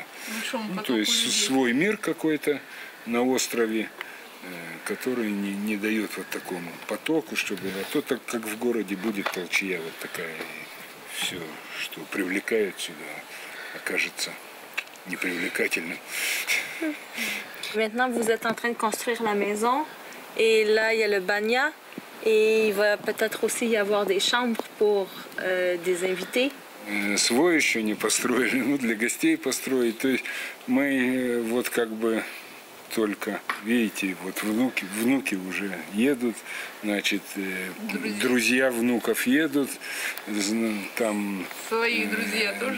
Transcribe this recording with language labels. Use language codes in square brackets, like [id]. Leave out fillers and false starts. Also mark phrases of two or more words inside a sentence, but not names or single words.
[ru] Ну, то есть свой мир какой-то на острове, который не дает вот такому потоку, чтобы... А то так как в городе будет толчья вот такая, и все, что привлекает сюда, окажется непривлекательным. [fr] Maintenant, vous êtes en train de construire la maison et là, il y a le banya. Et il va peut-être aussi y avoir des chambres pour des invités. [ru] Свой еще не построили, ну для гостей построить. То есть мы вот как бы только, видите, вот внуки уже едут, значит, друзья внуков едут, там свои друзья тоже.